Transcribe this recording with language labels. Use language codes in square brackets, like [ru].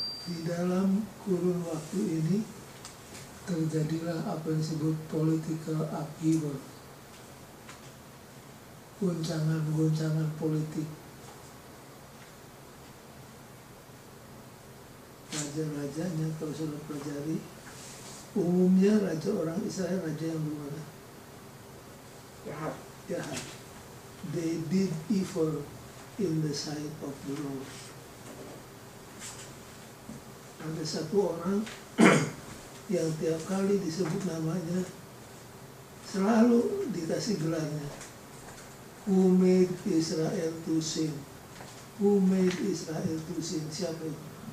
[id] Di dalam kurun waktu ini terjadilah apa yang disebut [en] political upheaval, [id] goncangan-goncangan politik. Raja-rajanya kalau sudah pelajari, umumnya raja orang Israel raja yang bagaimana? Jahat. [en] They did evil in the sight of the Lord. [id] Ada satu orang yang tiap kali disebut namanya selalu dikasih gelarnya. [en] Who made Israel to sin? Who made Israel to sin? [id] Siapa itu?